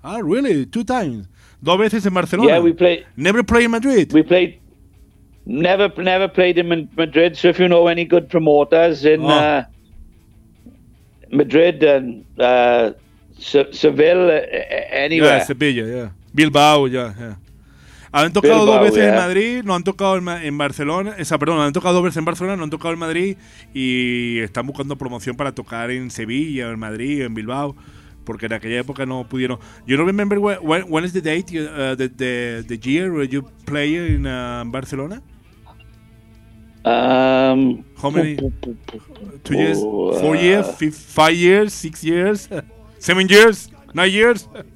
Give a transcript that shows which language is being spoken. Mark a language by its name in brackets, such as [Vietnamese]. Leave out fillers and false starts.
[English] Ah, really? Two times? [Spanish] Dos veces en Barcelona? [English] Yeah, we played. Never played in Madrid? We played. Never played in Madrid. So if you know any good promoters in Madrid and Seville, anywhere. Yeah, Sevilla, yeah. Bilbao, yeah. [Spanish] Han tocado dos veces en Madrid, no han tocado en Barcelona. Han tocado dos veces en Barcelona, no han tocado en Madrid. Y están buscando promoción para tocar en Sevilla, en Madrid, en Bilbao. Porque en aquella época no pudieron. [English] You don't remember when is the date, the year where you play in Barcelona? How many? 2 years? 4 years? 5 years? 6 years? 7 years? 9 years?